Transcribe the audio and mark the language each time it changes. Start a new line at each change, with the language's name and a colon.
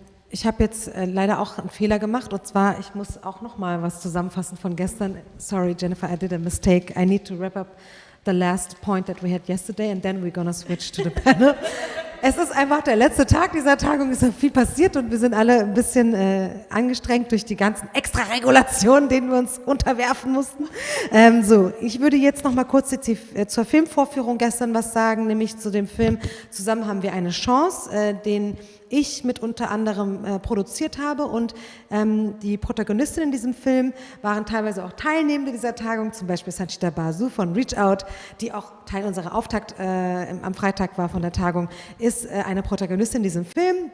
German: Ich habe jetzt leider auch einen Fehler gemacht, und zwar, ich muss auch noch mal was zusammenfassen von gestern.
English: Sorry, Jennifer, I did a mistake. I need to wrap up the last point that we had yesterday, and then we're gonna switch to the panel.
German: Es ist einfach der letzte Tag dieser Tagung, es ist viel passiert und wir sind alle ein bisschen angestrengt durch die ganzen Extra-Regulationen, denen wir uns unterwerfen mussten. Ich würde jetzt noch mal kurz zur Filmvorführung gestern was sagen, nämlich zu dem Film Zusammen haben wir eine Chance, den ich mit unter anderem produziert habe, und die Protagonistinnen in diesem Film waren teilweise auch Teilnehmende dieser Tagung, zum Beispiel Sanchita Basu von Reach Out, die auch Teil unserer Auftakt am Freitag war von der Tagung, ist eine Protagonistin in diesem Film.